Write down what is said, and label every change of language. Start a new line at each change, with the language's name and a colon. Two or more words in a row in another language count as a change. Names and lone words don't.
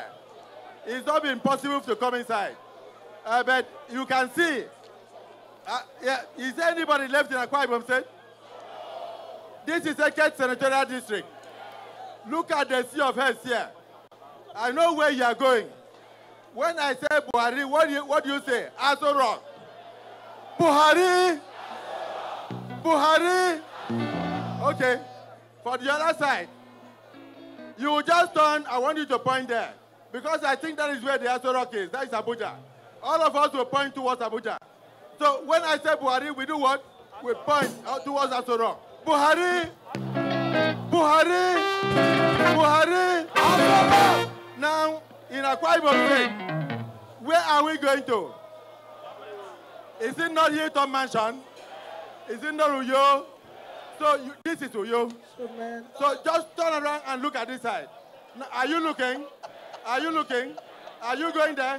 English: It's not been possible to come inside. But you can see, is there anybody left in Akwa Ibom State? This is Ekot Senatorial District. Look at the sea of heads here. I know where you are going. When I say Buhari, what do you say? Aso Rock. Buhari. Buhari. Okay. For the other side, you will just turn. I want you to point there. Because I think that is where the Aso Rock is. That is Abuja. All of us will point towards Abuja. So when I say Buhari, we do what? We point towards Aso Rock. Buhari. Buhari. Buhari. Aso Rock. Now, in Akwa Ibom State, where are we going to? Is it not Hilton Mansion? Is it not Uyo? So this is Uyo. So just turn around and look at this side. Now, are you looking? Are you looking? Are you going there?